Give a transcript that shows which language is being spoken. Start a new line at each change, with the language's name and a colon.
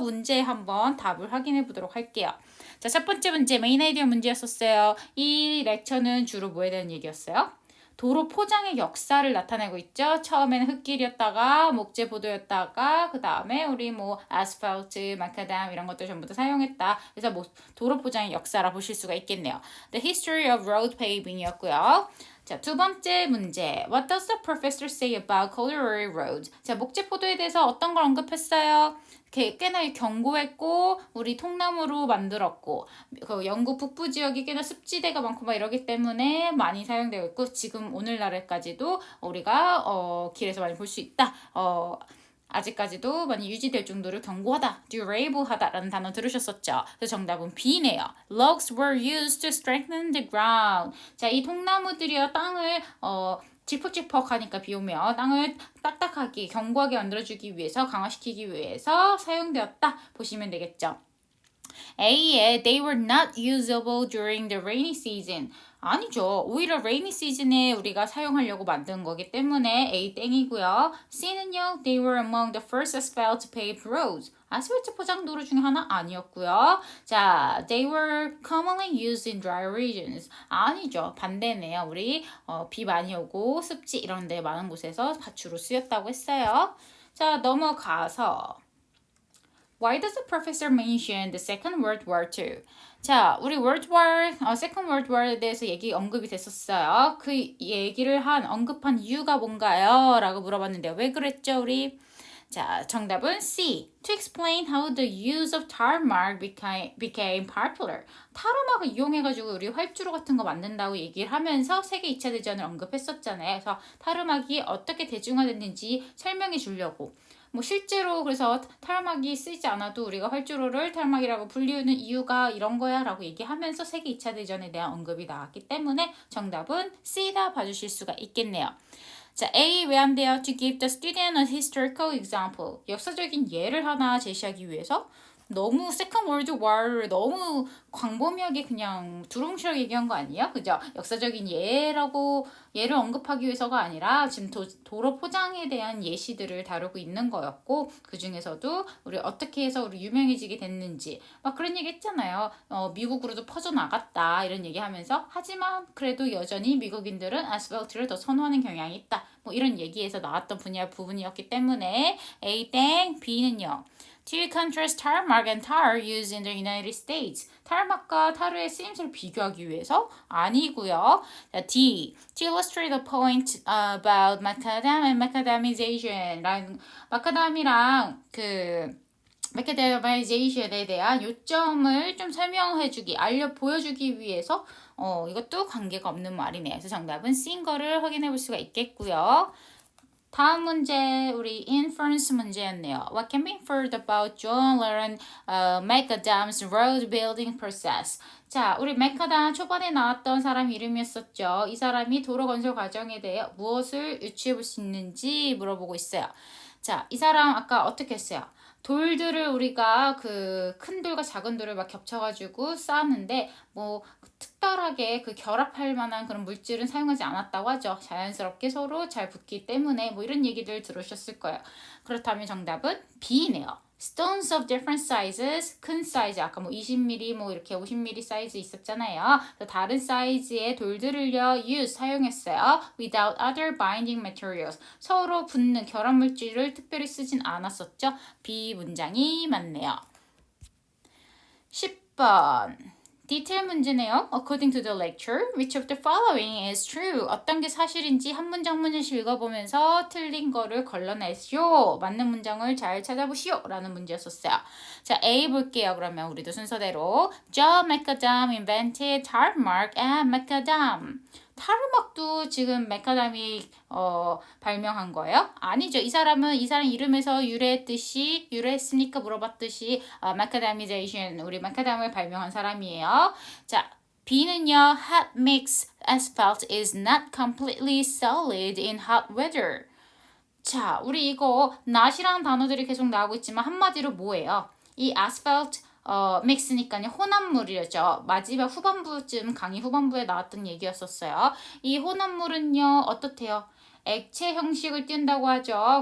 Korean: 문제 한번 답을 확인해 보도록 할게요. 자, 첫 번째 문제, 메인 아이디어 문제였었어요. 이 렉처는 주로 뭐에 대한 얘기였어요? 도로 포장의 역사를 나타내고 있죠. 처음에는 흙길이었다가 목재 보도였다가 그 다음에 우리 아스팔트, 마카담 이런 것들 전부 다 사용했다. 그래서 도로 포장의 역사라 보실 수가 있겠네요.
English: The history of road paving이었고요.
Korean: 자, 두 번째 문제.
English: What does the professor say about corduroy roads?
Korean: 자, 목재 포도에 대해서 어떤 걸 언급했어요? 꽤나 견고했고 우리 통나무로 만들었고 그 영국 북부 지역이 꽤나 습지대가 많고 막 이러기 때문에 많이 사용되고 있고 지금 오늘날까지도 우리가 길에서 많이 볼 수 있다. 아직까지도 많이 유지될 정도로 견고하다, durable하다라는 단어 들으셨었죠? 그래서 정답은 B네요.
English: Logs were used to strengthen the ground.
Korean: 자, 이 통나무들이요 땅을 찌퍽찌퍽하니까 비 오면 땅을 딱딱하게 견고하게 만들어주기 위해서 강화시키기 위해서 사용되었다 보시면 되겠죠.
English: A에 they were not usable during the rainy season.
Korean: 아니죠. 오히려 rainy season에 우리가 사용하려고 만든 거기 때문에 A 땡이고요. C는요.
English: They were among the first asphalt paved roads.
Korean: 아스팔트 포장 도로 중에 하나 아니었고요.
English: 자, they were commonly used in dry regions.
Korean: 아니죠. 반대네요. 우리 비 많이 오고 습지 이런 데 많은 곳에서 주로 쓰였다고 했어요. 자, 넘어가서
English: Why does the professor mention the Second World War II?
Korean: 자, 우리 Second World War에 대해서 언급이 됐었어요. 그 얘기를 언급한 이유가 뭔가요? 라고 물어봤는데 왜 그랬죠, 우리? 자, 정답은 C.
English: To explain how the use of tarmac became popular.
Korean: 타르막을 이용해가지고 우리 활주로 같은 거 만든다고 얘기를 하면서 세계 2차 대전을 언급했었잖아요. 그래서 타르막이 어떻게 대중화됐는지 설명해 주려고. 뭐 실제로 그래서 타르막이 쓰이지 않아도 우리가 활주로를 타르막이라고 불리우는 이유가 이런 거야 라고 얘기하면서 세계 2차 대전에 대한 언급이 나왔기 때문에 정답은 C다 봐주실 수가 있겠네요. 자, A 왜 안 돼요?
English: To give the student a historical example.
Korean: 역사적인 예를 하나 제시하기 위해서 너무 Second World War를 너무 광범위하게 그냥 두루뭉실하게 얘기한 거 아니에요? 그죠? 역사적인 예를 언급하기 위해서가 아니라 지금 도로 포장에 대한 예시들을 다루고 있는 거였고 그 중에서도 우리 어떻게 해서 우리 유명해지게 됐는지 막 그런 얘기 했잖아요. 미국으로도 퍼져나갔다 이런 얘기하면서 하지만 그래도 여전히 미국인들은 아스팔트를 더 선호하는 경향이 있다. 뭐 이런 얘기에서 나왔던 부분이었기 때문에 A 땡 B는요.
English: To contrast tarmac and tar used in the United States.
Korean: 타르막과 타르의 쓰임새를 비교하기 위해서 아니고요. 자, D.
English: To illustrate the point about macadam and macadamization.
Korean: 마카다미랑 macadamization에 대한 요점을 좀 보여주기 위해서 이것도 관계가 없는 말이네요. 그래서 정답은 C인 거를 확인해 볼 수가 있겠고요. 다음 문제 우리 inference 문제였네요.
English: What can be inferred about John Lennon Macadam's road building process?
Korean: 자, 우리 메카담 초반에 나왔던 사람 이름이었었죠. 이 사람이 도로 건설 과정에 대해 무엇을 유추해 볼 수 있는지 물어보고 있어요. 자, 이 사람 아까 어떻게 했어요? 돌들을 우리가 그 큰 돌과 작은 돌을 막 겹쳐가지고 쌓았는데 뭐 특별하게 그 결합할 만한 그런 물질은 사용하지 않았다고 하죠. 자연스럽게 서로 잘 붙기 때문에 뭐 이런 얘기들 들으셨을 거예요. 그렇다면 정답은 B네요.
English: Stones of different sizes,
Korean: 큰 사이즈, 아까 뭐 20mm, 뭐 이렇게 50mm 사이즈 있었잖아요. 그래서 다른 사이즈의 돌들을요, 사용했어요.
English: Without other binding materials.
Korean: 서로 붙는 결합 물질을 특별히 쓰진 않았었죠. B 문장이 맞네요. 10번. 디테일 문제네요.
English: According to the lecture, which of the following is true?
Korean: 어떤 게 사실인지 한 문장씩 읽어보면서 틀린 거를 걸러내시오. 맞는 문장을 잘 찾아보시오. 라는 문제였었어요. 자, A 볼게요. 그러면 우리도 순서대로.
English: John Macadam invented tarmac and macadam.
Korean: 타르막도 지금 메카담이 발명한 거예요? 아니죠. 이 사람 이름에서 유래했으니까 물어봤듯이 macadamization, 우리 메카담을 발명한 사람이에요. 자, B는요.
English: Hot mix asphalt is not completely solid in hot weather.
Korean: 자, 우리 이거 not이라는 단어들이 계속 나오고 있지만 한마디로 뭐예요? 이 asphalt 믹스니까요. 혼합물이죠. 마지막 강의 후반부에 나왔던 얘기였었어요. 이 혼합물은요. 어떻대요? 액체 형식을 띈다고 하죠.